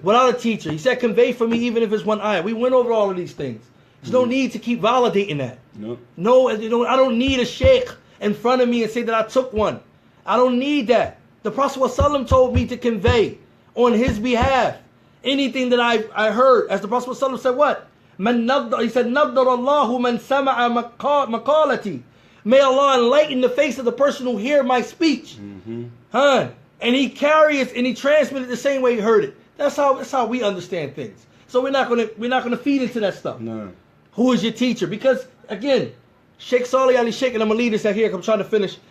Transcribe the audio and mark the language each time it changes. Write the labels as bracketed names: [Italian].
[English] Without a teacher. He said, convey for me even if it's one ayat. We went over all of these things. There's no need to keep validating that. No, I don't need a sheikh in front of me and say that I took one. I don't need that. The Prophet ﷺ told me to convey on his behalf anything that I heard. As the Prophet ﷺ said what? He said, [Arabic] نَضَّرَ اللَّهُ مَنْ سَمَعَ مَقَالَتِي. [English] May Allah enlighten the face of the person who hear my speech. And he carries and he transmitted the same way he heard it. That's how we understand things. So we're not gonna feed into that stuff. No. Who is your teacher? Because again, Shaykh Salih Ali Shaykh, and I'm gonna leave this out here. I'm trying to finish.